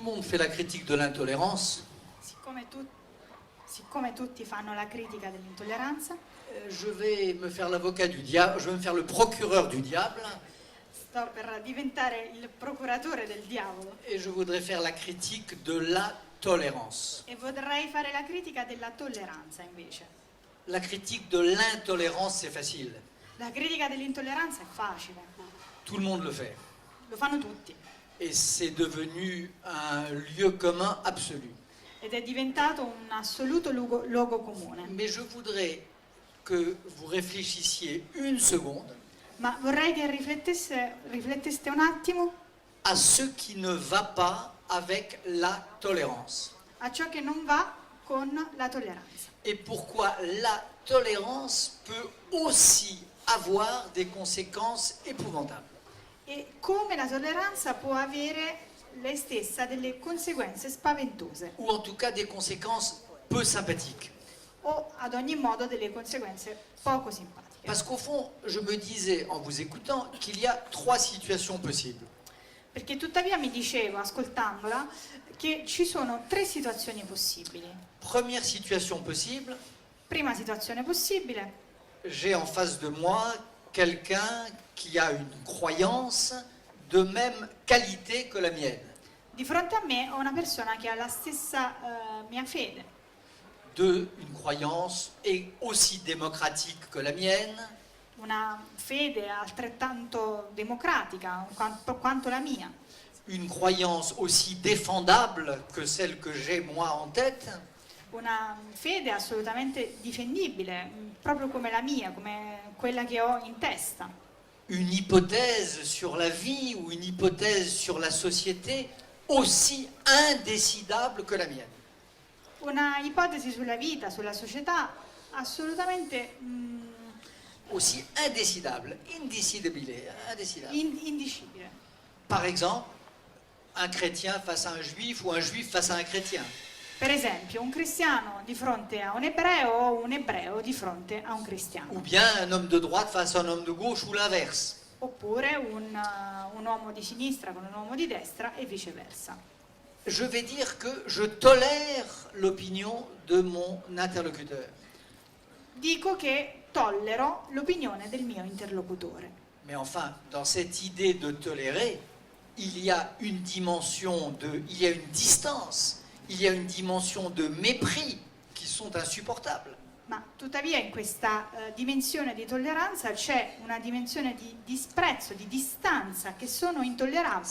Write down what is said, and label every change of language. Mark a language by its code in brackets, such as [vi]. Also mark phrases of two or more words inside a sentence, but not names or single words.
[fr] fais la critique de l'intolérance, [it] siccome tutti fanno la critica dell'intolleranza, [fr] je vais me faire l'avocat du diable, je vais me faire le procureur du diable, [it] sto per diventare il procuratore del diavolo [fr] et je voudrais faire la critique de la tolérance. [it] e vorrei fare la critica della tolleranza invece. [fr] La critique de l'intolérance, c'est facile. [it] La critica dell'intolleranza è facile, [fr] Tout le monde le fait. [it] lo fanno tutti [fr] Et c'est devenu un lieu commun absolu. [it] ed è diventato un assoluto luogo comune. [fr] Mais je voudrais que vous réfléchissiez une seconde [it] Ma vorrei che rifletteste un attimo [fr] à ce qui ne va pas avec la tolérance. [it] a ciò che non va con la tolleranza [fr] Et pourquoi la tolérance peut aussi avoir des conséquences épouvantables. [it] e come la tolleranza può avere lei stessa delle conseguenze spaventose [fr] Ou en tout cas des conséquences peu sympathiques. [it] o ad ogni modo delle conseguenze poco simpatiche. [fr] Parce qu'au fond, je me disais en vous écoutant qu'il y a trois situations possibles. [it] Perché tuttavia mi dicevo, ascoltandola, che ci sono tre situazioni possibili. [fr] Première situation possible, [it] Prima situazione possibile, [fr] j'ai en face de moi quelqu'un qui a une croyance de même qualité que la mienne. [it] di fronte a me ho una persona che ha la stessa mia fede, [fr] Une croyance et aussi démocratique que la mienne, [it] una fede altrettanto democratica quanto la mia, [fr] une croyance aussi défendable que celle que j'ai moi en tête, [it] una fede assolutamente difendibile, proprio come la mia, come quella che ho in testa, [fr] une hypothèse sur la vie ou une hypothèse sur la société aussi indécidable que la mienne. [it] una ipotesi sulla vita, sulla società assolutamente [fr] Aussi indécidable, indécidable. [it] indicibile. [fr] Par exemple, un chrétien face à un juif ou un juif face à un chrétien. [it] Per esempio, un cristiano di fronte a un ebreo o un ebreo di fronte a un cristiano. [fr] Ou bien un homme de droite face à un homme de gauche ou l'inverse. [it] Oppure un uomo di sinistra con un uomo di destra e viceversa. [fr] Je vais dire que je tolère l'opinion de mon interlocuteur. [it] Dico che tollero l'opinione del mio interlocutore. [fr] Mais enfin, dans cette idée de tolérer, il y a une dimension il y a une distance, il y a une dimension de mépris qui sont insupportables. [it] Ma tuttavia in questa dimensione di tolleranza c'è una dimensione di disprezzo, di distanza che sono intollerabili.